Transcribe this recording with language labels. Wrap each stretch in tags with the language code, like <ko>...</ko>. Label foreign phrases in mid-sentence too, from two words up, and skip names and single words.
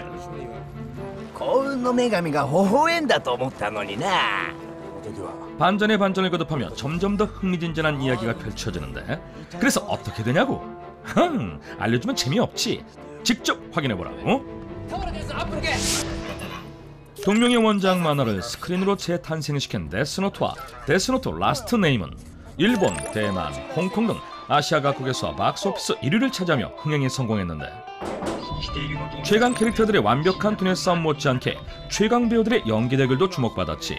<ja>幸運の女神が微笑んだと思ったのにな</ja> <ko>반전에 반전을 거듭하며 점점 더 흥미진진한 이야기가 펼쳐지는데 그래서 어떻게 되냐고? 알려주면 재미없지. 직접 확인해보라고. 동명의 원작 만화를 스크린으로 재탄생시킨 데스노트와 데스노트 라스트 네임은 일본, 대만, 홍콩 등 아시아 각국에서 박스오피스 1위를 차지하며 흥행에 성공했는데 최강 캐릭터들의 완벽한 두뇌 싸움 못지않게 최강 배우들의 연기 대결도 주목받았지.</ko>